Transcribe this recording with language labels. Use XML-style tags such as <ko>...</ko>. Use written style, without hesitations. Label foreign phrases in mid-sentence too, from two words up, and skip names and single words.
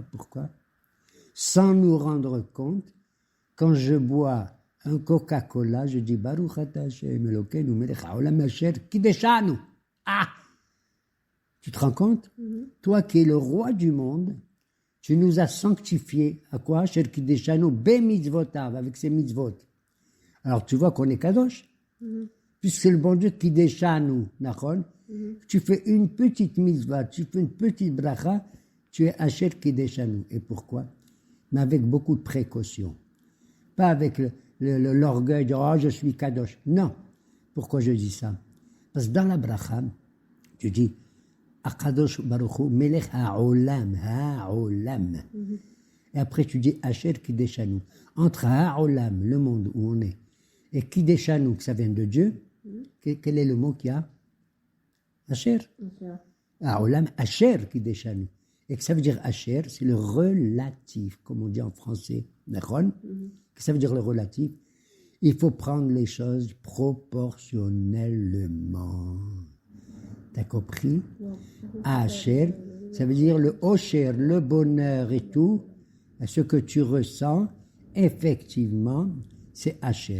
<fr>Pourquoi? Sans nous rendre compte, quand je bois un Coca-Cola, je dis</fr> <he>ברוך אתה השם אלוקינו מלך העולם אשר קדשנו.</he> <fr>Ah! Tu te rends compte? Toi qui es le roi du monde, tu nous as sanctifiés. À quoi?</fr> <he>אשר קדשנו במצוותיו,</he> <fr>avec ses mitzvot. Alors tu vois qu'on est kadosh. Puisque c'est le bon Dieu qui déchanu, nachon. Tu fais une petite mitzvah, tu fais une petite bracha, tu es</fr> <he>אשר קדשנו.</he> <fr>Et pourquoi? Mais avec beaucoup de précaution. Pas avec l'orgueil de « oh, je suis kadosh ». Non. Pourquoi je dis ça? Parce que dans la bracha, tu dis «</fr> <he>הקדוש ברוך הוא מלך העולם ».</he> <fr>Et après tu dis «</fr> <he>אשר קדשנו ».</he> <fr>Entre ha'olam, le monde où on est, et kideshanu, que ça vient de Dieu, quel est le mot qu'il y a? Asher.</fr> <he>העולם אשר קדשנו.</he> <fr>Et que ça veut dire Asher, c'est le relatif, comme on dit en français. D'accord? Ça veut dire le relatif. Il faut prendre les choses proportionnellement. T'as compris? Asher, ça veut dire le osher, le bonheur et tout, ce que tu ressens, effectivement, c'est Asher.</fr>